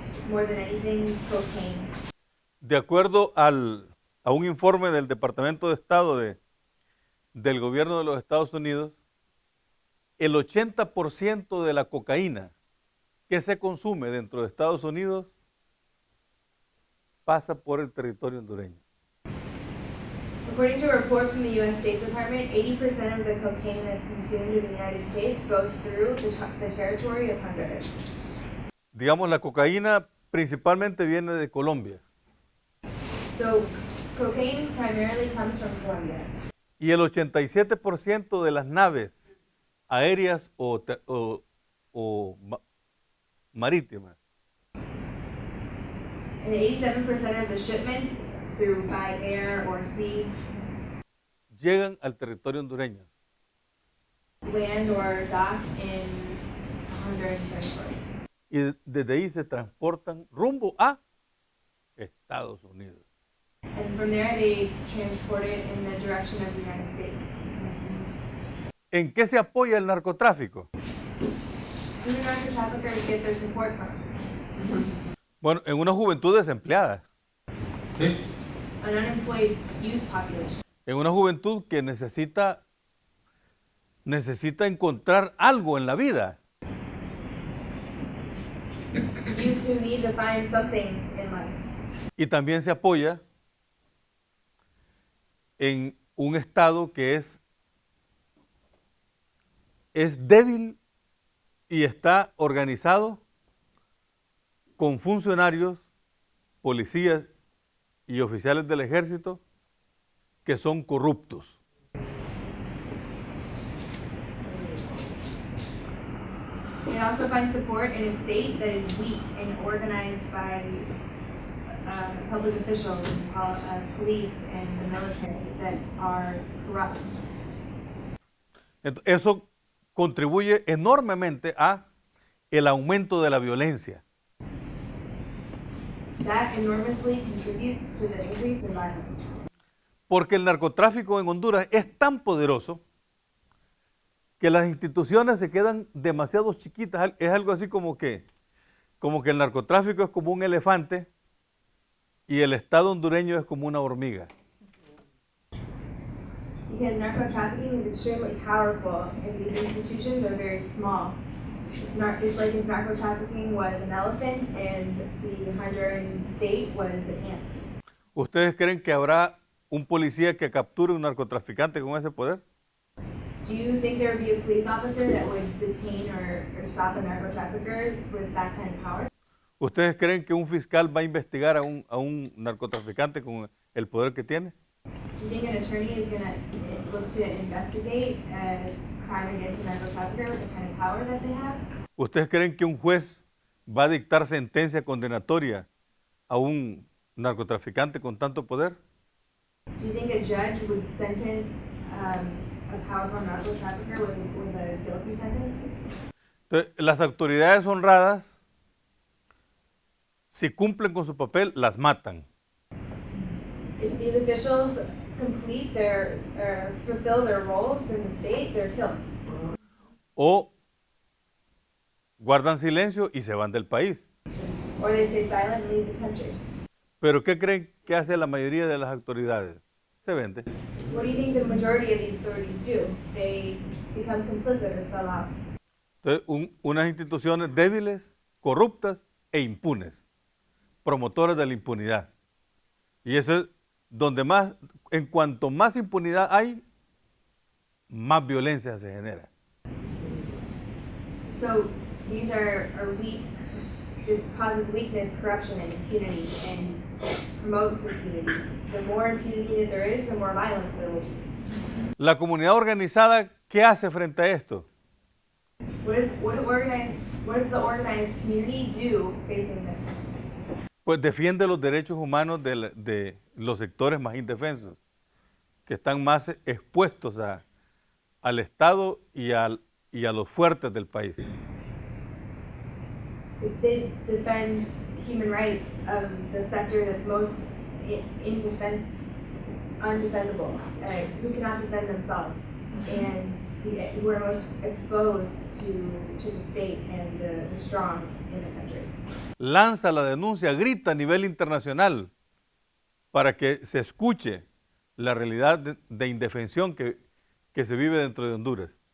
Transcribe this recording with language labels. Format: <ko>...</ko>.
<en>More than anything, cocaine.</en> <es>De acuerdo a un informe del Departamento de Estado del gobierno de los Estados Unidos, el 80% de la cocaína que se consume dentro de Estados Unidos pasa por el territorio hondureño.</es> <en>According to a report from the U.S. State Department, 80% of the cocaine that's consumed in the United States goes through the territory of Honduras.</en> <es>Digamos, la cocaína principalmente viene de Colombia.</es> <en>So, cocaine primarily comes from Colombia.</en> <es>Y el 87% de las naves aéreas o marítimas</es> <en>And 87% of the shipments by air or sea,</en> <es>llegan al territorio hondureño.</es> <en>Land or dock in Honduran territory.</en> <es>Y desde ahí se transportan rumbo a Estados Unidos.</es> <en>And from there they transport it in the direction of the United States.</en> <es>¿En qué se apoya el narcotráfico?</es> <en>Who do narco-traffickers get their support from?</en> <es>Bueno, en una juventud desempleada. Sí.</es> <en>An unemployed youth population.</en> <es>En una juventud que necesita encontrar algo en la vida.</es> <en>Youth who need to find something in life.</en> <es>Y también se apoya en un estado que es débil y está organizado con funcionarios, policías y oficiales del ejército que son corruptos.</es> <en>It also finds support in a state that is weak and organized by public officials, police, and the military that are corrupt.</en> <es>Eso contribuye enormemente a el aumento de la violencia.</es> <en>That enormously contributes to the increase in violence.</en> <es>Porque el narcotráfico en Honduras es tan poderoso que las instituciones se quedan demasiado chiquitas. Es algo así como que el narcotráfico es como un elefante y el Estado hondureño es como una hormiga.</es> <en>Because narco-trafficking is extremely powerful and these institutions are very small. It's like if narco-trafficking was an elephant and the Honduran state was an ant.</en> <es>¿Ustedes creen que habrá un policía que capture un narcotraficante con ese poder?</es> <en>Do you think there would be a police officer that would detain or stop a narco-trafficker with that kind of power?</en> <es>¿Ustedes creen que un fiscal va a investigar a un narcotraficante con el poder que tiene?</es> <en>Do you think an attorney is going to look to investigate a crime against a narco-trafficker with the kind of power that they have?</en> <es>¿Ustedes creen que un juez va a dictar sentencia condenatoria a un narcotraficante con tanto poder?</es> <en>Do you think a judge would sentence a powerful narco-trafficker with a guilty sentence?</en> <es>Entonces, las autoridades honradas, si cumplen con su papel, las matan.</es> <en>If these officials fulfill their roles in the state, they're killed.</en> <es>O guardan silencio y se van del país.</es> <en>Or they stay silent and leave the country.</en> <es>¿Pero qué creen que hace la mayoría de las autoridades? Se vende.</es> <en>What do you think the majority of these authorities do? They become complicit or sell out.</en> <es>Entonces, unas instituciones débiles, corruptas e impunes, promotoras de la impunidad. Y eso es donde más, en cuanto más impunidad hay, más violencia se genera.</es> <en>So these are weak. This causes weakness, corruption, and impunity, and promotes impunity. The more impunity that there is, the more violence there will be.</en> <es>La comunidad organizada, ¿qué hace frente a esto?</es> <en>What does the organized community do facing this?</en> <es>Pues defiende los derechos humanos de los sectores más indefensos, que están más expuestos al Estado y a los fuertes del país.</es> <en>They defend human rights of the sector that's most in defense undefendable, who cannot defend themselves, and who are most exposed to the state and the strong in the country.</en> <es>Lanza la denuncia, grita a nivel internacional para que se escuche la realidad de indefensión que se vive dentro de Honduras.</es>